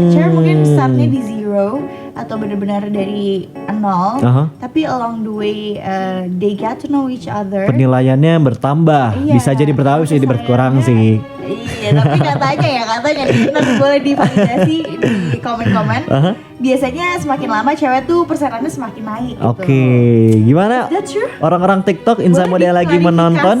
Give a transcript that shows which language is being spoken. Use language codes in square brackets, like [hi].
[id] Cewek mungkin startnya di 0 atau benar-benar dari 0. Tapi [en] along the way they get to know each other. [id] Penilaiannya bertambah. Iya, Bisa jadi bertambah, bisa jadi berkurang kesayangannya sih. Iya, tapi katanya nih, nanti boleh divalidasi di komen-komen. Biasanya semakin lama cewek tuh persenannya semakin naik gitu. Oke, gimana [en] That's true. [id] orang-orang TikTok Insan Muda yang lagi menonton?